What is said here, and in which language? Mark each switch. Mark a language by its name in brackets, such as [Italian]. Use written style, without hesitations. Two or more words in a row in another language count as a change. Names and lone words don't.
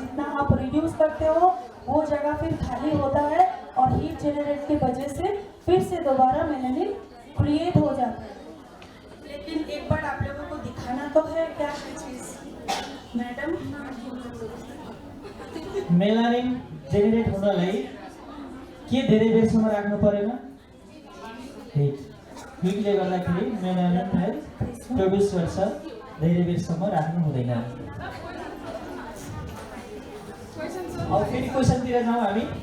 [Hindi] जितना आप रिड्यूस करते हो वो जगह फिर खाली होता है और [English] heat generate [Hindi] की वजह से फिर से दोबारा [English] melanin create [Hindi] हो जाता है। लेकिन एक बार आप लोगों को दिखाना तो है क्या है चीज मैडम। [Nepali] मेलानिन जेनेरेट हुनलाई के धेरै बेरसम्म राख्नु परेन? हीटले गर्दाखेरि मेलानिनलाई 24 वर्ष धेरै बेरसम्म राख्नु हुँदैन। अब फेरि क्वेसनतिर जाउँ हामी।